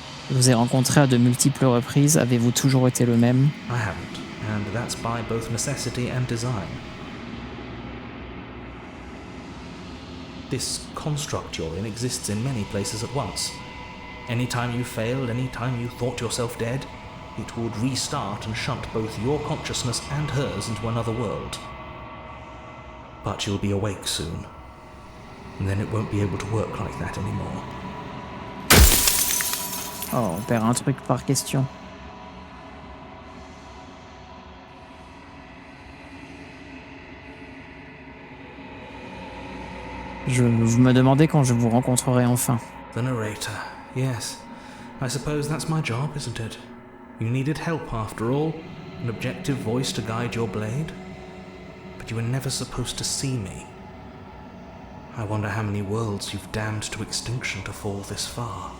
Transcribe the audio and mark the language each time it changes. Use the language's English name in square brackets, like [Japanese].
[French] Je vous ai rencontré à de multiples reprises. Avez-vous toujours été le même? [English] I haven't, and that's by both necessity and design. This construct you're in exists in many places at once. Anytime you failed, anytime you thought yourself dead, it would restart and shunt both your consciousness and hers into another world. But you'll be awake soon, and then it won't be able to work like that anymore. [French] Oh, on perd un truc par question. Vous me demandez quand je vous rencontrerai enfin. [English] The narrator. Yes. I suppose that's my job, isn't it? You needed help after all. An objective voice to guide your blade. But you were never supposed to see me. I wonder how many worlds you've damned to extinction to fall this far.